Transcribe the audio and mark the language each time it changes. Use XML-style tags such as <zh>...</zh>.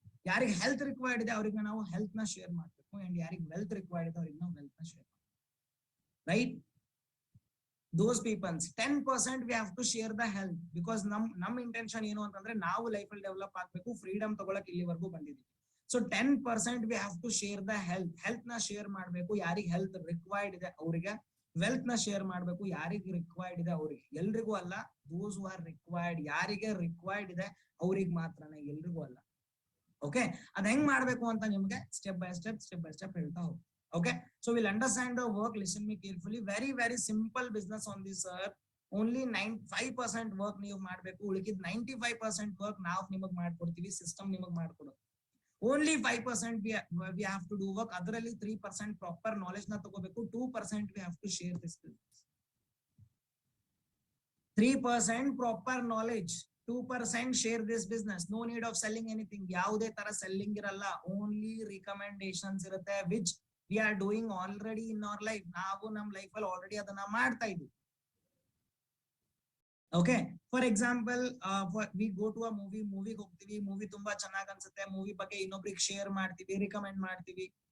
<kn>ಯಾರಿಗೆ health required ಇದೆ ಅವ್ರಿಗೆ ನಾವು ಹೆಲ್ತ್ ನ ಶೇರ್ ಮಾಡ್ಬೇಕು. ಅಂಡ್ ಯಾರಿಗೆ ವೆಲ್ತ್ ರಿಕ್ವೈರ್ಡ್ ಇದೆ ಅವ್ರಿಗೆ ನಾವು ವೆಲ್ತ್ ನ ಶೇರ್ ಮಾಡ್ಬೇಕು, right?</kn> <en>those peoples 10% we have to share the health because</en> <kn>ನಮ್ ಇಂಟೆನ್ಷನ್ ಏನು ಅಂತಂದ್ರೆ ನಾವು ಲೈಫ್ ಅಲ್ಲಿ ಡೆವಲಪ್ ಆಗ್ಬೇಕು, ಫ್ರೀಡಮ್ ತಗೊಳಕ್ ಇಲ್ಲಿವರೆಗೂ ಬಂದಿದ್ದೀವಿ.</kn> <en>so 10% we have to share the health</en> <kn>ನ ಶೇರ್ ಮಾಡ್ಬೇಕು. ಯಾರಿಗೆ ಹೆಲ್ತ್ ರಿಕ್ವೈರ್ಡ್ ಇದೆ ಅವರಿಗೆ, ವೆಲ್ತ್ ನ ಶೇರ್ ಮಾಡ್ಬೇಕು ಯಾರಿಗೆ ರಿಕ್ವೈರ್ಡ್ ಇದೆ ಅವರಿಗೆ. ಎಲ್ರಿಗೂ ಅಲ್ಲ,</kn> <en>those who are required,</en> <kn>ಯಾರಿಗೆ ರಿಕ್ವೈರ್ಡ್ ಇದೆ ಅವ್ರಿಗೆ ಮಾತ್ರನೇ, ಎಲ್ರಿಗೂ ಅಲ್ಲ. ಓಕೆ, ಅದ್ ಹೆಂಗ್ ಮಾಡ್ಬೇಕು ಅಂತ ನಿಮ್ಗೆ ಸ್ಟೆಪ್ ಬೈ ಸ್ಟೆಪ್ ಹೇಳ್ತಾ ಹೋಗಿ.</kn> <en>Okay, so we'll understand the work. Listen me carefully. Very, very simple business on this earth. Only 5% work</en> <kn>ನೀವು ಮಾಡಬೇಕು, ಉಳಿಕಿದ 95% ವರ್ಕ್ ನಾವು ನಿಮಗೆ ಮಾಡ್ಕೊಡ್ತೀವಿ, ಸಿಸ್ಟಮ್ ನಿಮಗೆ ಮಾಡ್ಕೊಡೋದು.</kn> <en>Only 5% we have to do work.</en> <kn>ಅದರಲ್ಲಿ 3% ಪ್ರಾಪರ್ ನಾಲೆಜ್ ನ ತಗೋಬೇಕು.</kn> <en>2% we have to share this business. 3% proper knowledge, 2% share this business. No need of selling anything.</en> <kn>ಯಾವುದೇ ತರ ಸೆಲ್ಲಿಂಗ್ ಇರಲ್ಲ, ಓನ್ಲಿ ರಿಕಮೆಂಡೇಶನ್ಸ್ ಇರುತ್ತೆ, which</kn> <en>we are doing already in our life.</en> <kn>ನಾವು ನಮ್ಮ life ಅಲ್ಲಿ ಆಲ್ರೆಡಿ ಅದನ್ನ ಮಾಡ್ತಾ ಇದೀವಿ. Okay,</kn> <en>for example we go to a</en> <kn>ಮೂವಿಗೆ ಹೋಗ್ತೀವಿ, ಮೂವಿ ತುಂಬಾ ಚೆನ್ನಾಗ್ ಅನ್ಸುತ್ತೆ, ಮೂವಿ ಬಗ್ಗೆ ಇನ್ನೊಬ್ರಿಗೆ ಶೇರ್ ಮಾಡ್ತೀವಿ, ರಿಕಮೆಂಡ್ ಮಾಡ್ತೀವಿ.</kn>